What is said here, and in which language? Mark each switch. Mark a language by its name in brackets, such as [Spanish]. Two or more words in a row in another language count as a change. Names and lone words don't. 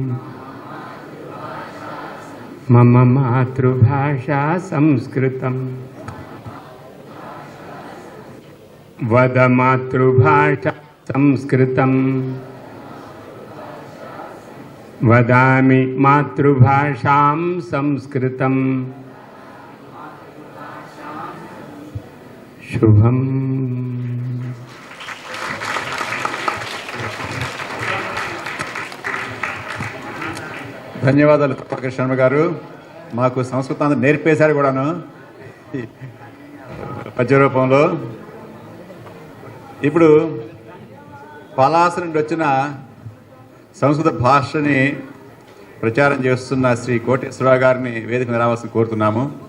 [Sanskrit] मम मातृभाषा संस्कृतम् वद मातृभाषा संस्कृतम् वदामि मातृभाषां संस्कृतम् शुभम् [Telugu] ధన్యవాదాలు ప్రభాకర్ శర్మ గారు. మాకు సంస్కృతాన్ని నేర్పేశారు కూడాను పద్య రూపంలో. ఇప్పుడు పలాస నుండి వచ్చిన సంస్కృత భాషని ప్రచారం చేస్తున్న శ్రీ కోటేశ్వరరావు గారిని వేదిక మీద రావాల్సి కోరుతున్నాము.